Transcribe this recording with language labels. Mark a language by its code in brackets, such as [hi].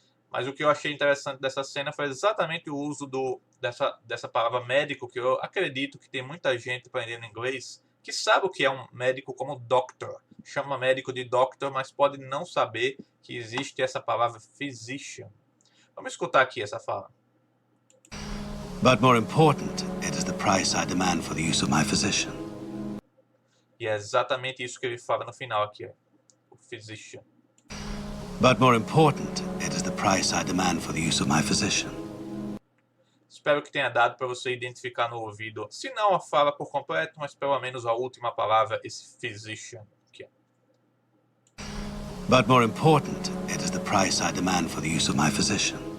[pt] Mas o que eu achei interessante dessa cena foi exatamente o uso dessa palavra médico, que eu acredito que tem muita gente aprendendo inglês que sabe o que é um médico como doctor. Chama médico de doctor, mas pode não saber que existe essa palavra physician. Vamos escutar aqui essa fala. [en] But more important, it is the price I demand for the use of my physician. [pt] E é exatamente isso que ele fala no final aqui, ó. O physician. [en] But more important, it is the price I demand for the use of my physician. [pt] Espero que tenha dado para você identificar no ouvido, se não a fala por completo, mas pelo menos a última palavra, esse physician. Aqui. [en] But more important, it is the price I demand for the use of my physician.